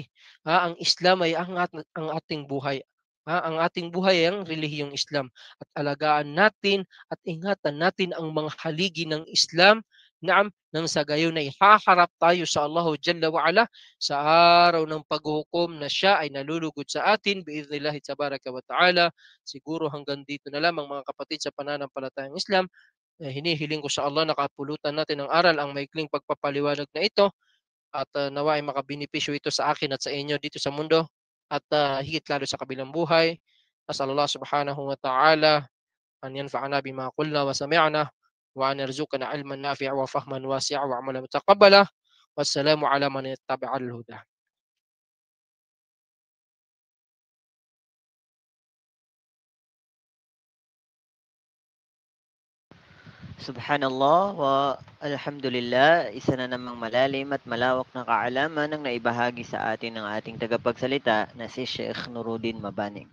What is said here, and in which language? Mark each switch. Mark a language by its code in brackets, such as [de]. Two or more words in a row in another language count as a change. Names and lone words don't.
[tl] Ang Islam ay ang ating buhay. Ang ating buhay ay ang relihiyong Islam. At alagaan natin at ingatan natin ang mga haligi ng Islam, naam, nang sa gayon ay haharap tayo sa Allah [ar] جل وعلا [tl] sa araw ng paghuhukom na siya ay nalulugod sa atin [ar] بإذن الله تبارك وتعالى. [tl] Siguro hanggang dito na lamang mga kapatid sa pananampalatayang Islam. Hinihiling ko sa Allah na kapulutan natin ng aral ang maikling pagpapaliwanag na ito at nawa ay makabinipisyo ito sa akin at sa inyo dito sa mundo at higit lalo sa kabilang buhay. [ar] أسأل الله سبحانه وتعالى أن ينفعنا بما قلنا وسمعنا وأن يرزقنا علما نافعا وفهما واسعا وعملا متقبلا. والسلام على من اتبع الهدى. سبحان الله والحمد لله, [tl] isa na namang malalim at malawak na kaalaman ang naibahagi sa atin ng ating tagapagsalita na si Sheikh Nuruddin Mabaning.